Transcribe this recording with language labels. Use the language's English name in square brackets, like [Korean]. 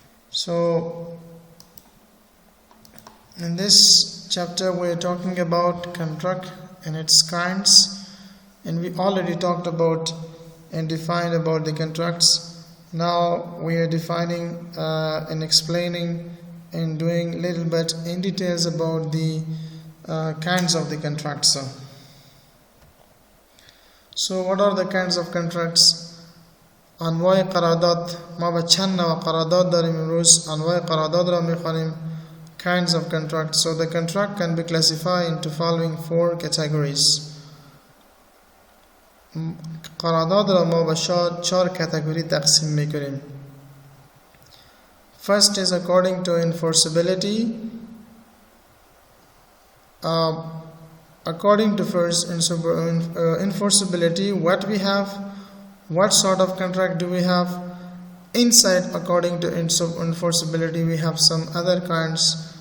[English] So in this chapter we are talking about contract and its kinds, and we already talked about and defined about the contracts. Now we are defining and explaining and doing little bit in details about the kinds of the contracts. So what are the kinds of contracts? [Persian] انواع قرارداد. ما با چند نوع قرارداد داریم امروز. انواع قرارداد را میخوانیم. [English] Kinds of contracts. So the contract can be classified into following 4 categories. [Persian] قرارداد را ما با 4 کاتگوری تقسیم میکنیم. [English] First is according to enforceability. According to first enforceability, what sort of contract do we have? Inside, according to enforceability, we have some other kinds.